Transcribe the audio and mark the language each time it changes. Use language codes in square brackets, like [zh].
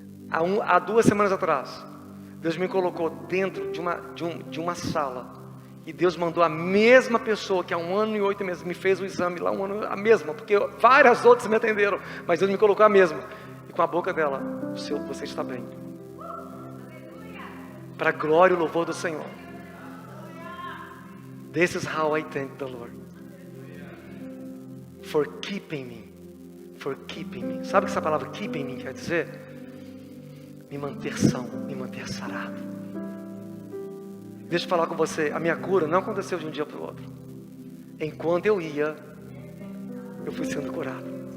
[pt] Há 2 semanas atrás, Deus me colocou dentro de uma sala. E Deus mandou a mesma pessoa que há 1 ano e 8 meses me fez o exame lá, a mesma, porque várias outras me atenderam, mas Deus me colocou a mesma. E com a boca dela: você está bem. Para a glória e o louvor do Senhor. [en] This is how I thank the Lord. For keeping me. For keeping me. [pt] Sabe o que essa palavra keeping me quer dizer? Me manter são, me manter sarado. Deixa eu falar com você, a minha cura não aconteceu de um dia para o outro. Enquanto eu ia, eu fui sendo curado.